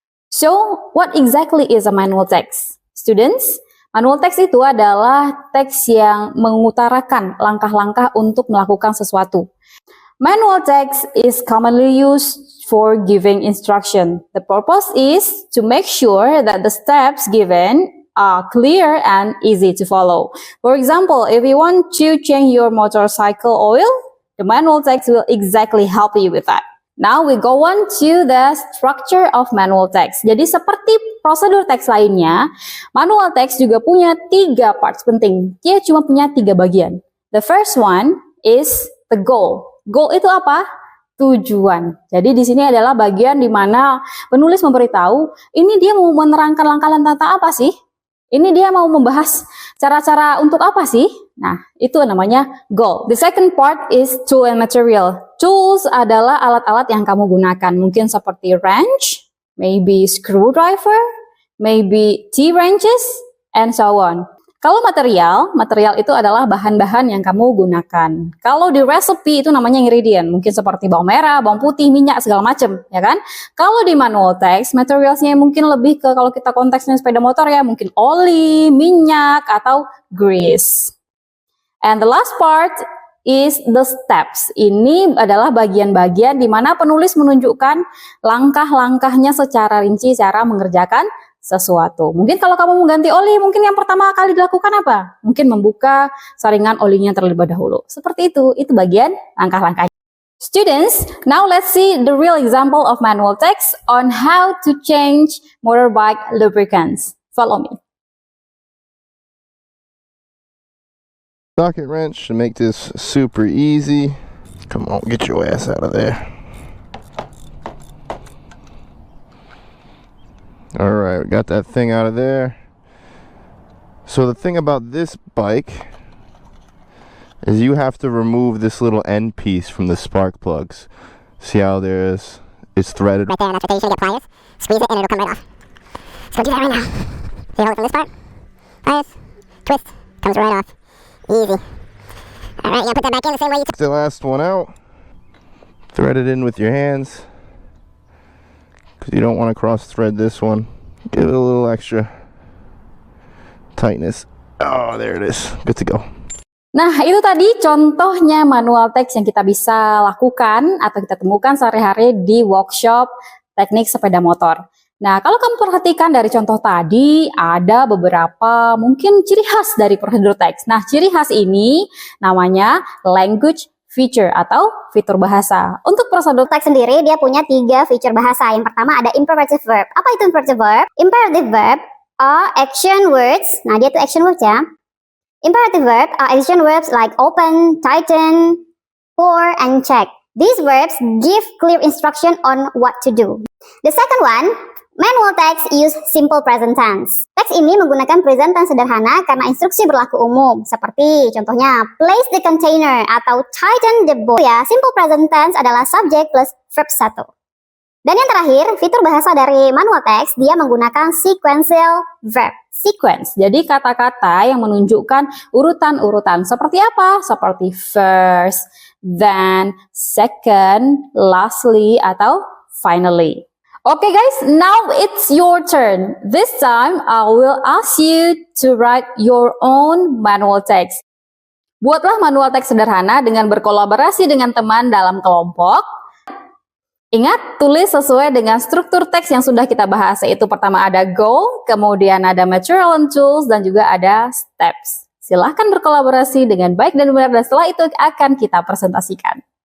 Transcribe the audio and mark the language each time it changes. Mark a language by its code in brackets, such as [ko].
[en] So, what exactly is a manual text? [id] Students, manual text itu adalah teks yang mengutarakan langkah-langkah untuk melakukan sesuatu. [en] Manual text is commonly used for giving instruction. The purpose is to make sure that the steps given are clear and easy to follow. For example, if you want to change your motorcycle oil, the manual text will exactly help you with that. Now we go on to the structure of manual text. [id] Jadi seperti prosedur teks lainnya, manual text juga punya 3 parts penting. Dia cuma punya 3 bagian. [en] The first one is the goal. [id] Goal itu apa? Tujuan. Jadi di sini adalah bagian di mana penulis memberitahu, ini dia mau menerangkan langkah-langkah apa sih? Ini dia mau membahas cara-cara untuk apa sih? Nah, itu namanya goal. [en] The second part is tool and material. [id] Tools adalah alat-alat yang kamu gunakan. Mungkin seperti [en] wrench, maybe screwdriver, maybe T-wrenches, and so on. [id] Kalau material itu adalah bahan-bahan yang kamu gunakan. Kalau di recipe itu namanya ingredient, mungkin seperti bawang merah, bawang putih, minyak, segala macam, ya kan? Kalau di manual text, materialsnya mungkin lebih ke, kalau kita konteksnya sepeda motor ya, mungkin oli, minyak, atau grease. [en] And the last part is the steps. [id] Ini adalah bagian-bagian di mana penulis menunjukkan langkah-langkahnya secara rinci, cara mengerjakan sesuatu. Mungkin kalau kamu mengganti oli, mungkin yang pertama kali dilakukan apa? Mungkin membuka saringan olinya terlebih dahulu. Seperti itu bagian langkah-langkahnya. [en] Students, now let's see the real example of manual text on how to change motorbike lubricants. Follow me. Socket wrench to make this super easy. Come on, get your ass out of there. Alright, we got that thing out of there. So the thing about this bike is you have to remove this little end piece from the spark plugs. See how it's threaded right there, and that's what you should get pliers. Squeeze it and it'll come right off. So do that right now. So you hold it from this part. Pliers. Twist. Comes right off. Easy. Alright, you gotta put that back in the same way you took the last one out. Thread it in with your hands, because you don't want to cross thread this one. Give it a little extra tightness. Oh, there it is. Good to go. [id] Nah, itu tadi contohnya manual text yang kita bisa lakukan atau kita temukan sehari-hari di workshop teknik sepeda motor. Nah, kalau kamu perhatikan dari contoh tadi, ada beberapa mungkin ciri khas dari prosedur teks. Nah, ciri khas ini namanya language feature atau fitur bahasa. Untuk prosedur Teks sendiri dia punya 3 feature bahasa. Yang pertama ada imperative verb. Apa itu imperative verb? [en] Imperative verb are action words. [id] Nah, dia tuh [en] action words ya. Imperative verb are action verbs like open, tighten, pour, and check. These verbs give clear instruction on what to do. The second one, manual text use simple present tense. [id] Teks ini menggunakan present tense sederhana karena instruksi berlaku umum. Seperti contohnya, [en] place the container atau tighten the bolt. [id] Ya, simple present tense adalah subject plus verb 1. Dan yang terakhir, fitur bahasa dari manual text, dia menggunakan sequential verb. sequence. Jadi kata-kata yang menunjukkan urutan-urutan seperti apa? [en] Seperti first, then, second, lastly, atau finally. Okay guys, now it's your turn. This time I will ask you to write your own manual text. [id] Buatlah manual teks sederhana dengan berkolaborasi dengan teman dalam kelompok. Ingat, tulis sesuai dengan struktur teks yang sudah kita bahas, yaitu pertama ada goal, kemudian ada material and tools, dan juga ada steps. Silahkan berkolaborasi dengan baik dan benar, dan setelah itu akan kita presentasikan.